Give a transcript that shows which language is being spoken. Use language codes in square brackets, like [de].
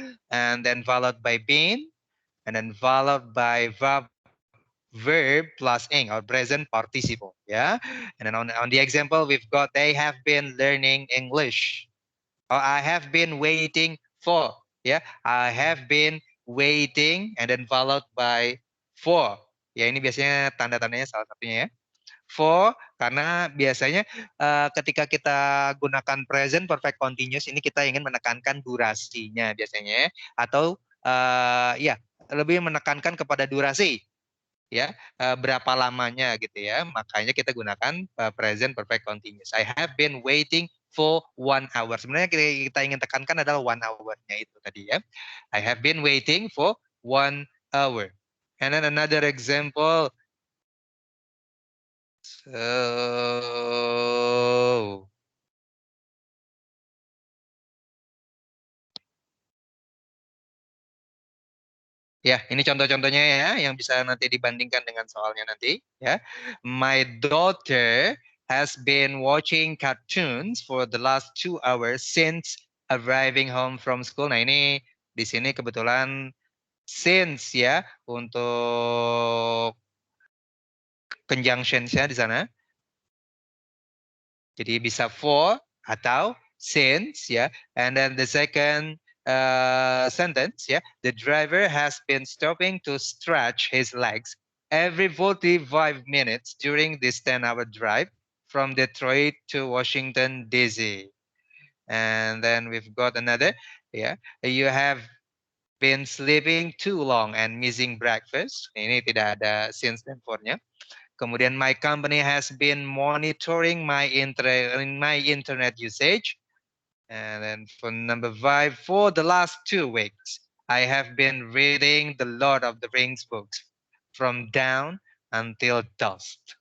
[en] And then followed by been and then followed by verb plus ing or present participle ya. And then on the example we've got they have been learning English. Or I have been waiting for. Yeah, I have been waiting and then followed by For. [id] Ya ini biasanya tanda-tandanya salah satunya ya. For karena biasanya ketika kita gunakan present perfect continuous ini kita ingin menekankan durasinya biasanya ya. Atau ya lebih menekankan kepada durasi ya, berapa lamanya gitu ya. Makanya kita gunakan [en] present perfect continuous. I have been waiting for 1 hour. [id] Sebenarnya kita ingin tekankan adalah 1 hour-nya itu tadi ya. [en] I have been waiting for 1 hour. And then another example. [id] So, ya, ini contoh-contohnya ya, yang bisa nanti dibandingkan dengan soalnya nanti ya. [en] My daughter has been watching cartoons for the last 2 hours since arriving home from school. [id] Nah ini di sini kebetulan since ya untuk conjunctions-nya di sana. Jadi bisa for atau since ya. [en] And then the second sentence [id] ya. [en] The driver has been stopping to stretch his legs every 45 minutes during this 10-hour drive from Detroit to Washington DC. And then we've got another ya. You have been sleeping too long and missing breakfast. [id] Ini tidak ada since dan for-nya. [en] Kemudian my company has been monitoring my internet usage. And then for number 5, for the last 2 weeks, I have been reading the Lord of the Rings books from dawn until dusk.